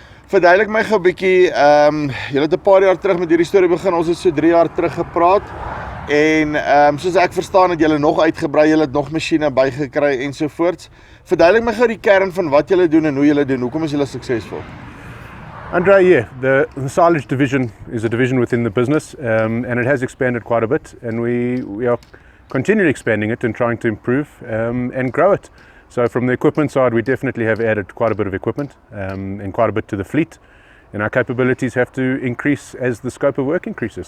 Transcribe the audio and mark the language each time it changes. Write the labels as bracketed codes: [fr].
[af] Verduidelik my gou 'n bietjie, julle het 'n paar jaar terug met hierdie storie begin. Ons het so 3 jaar terug gepraat. En soos ek verstaan het julle nog uitgebrei, julle het nog masjiene bygekry ensovoorts. Verduidelik my gou die kern van wat julle doen en hoe julle doen. Hoekom is julle suksesvol? [en] Andre, yeah, the silage division is a division within the business, and it has expanded quite a bit, and we are continually expanding it and trying to improve and grow it. So from the equipment side, we definitely have added quite a bit of equipment and quite a bit to the fleet, and our capabilities have to increase as the scope of work increases.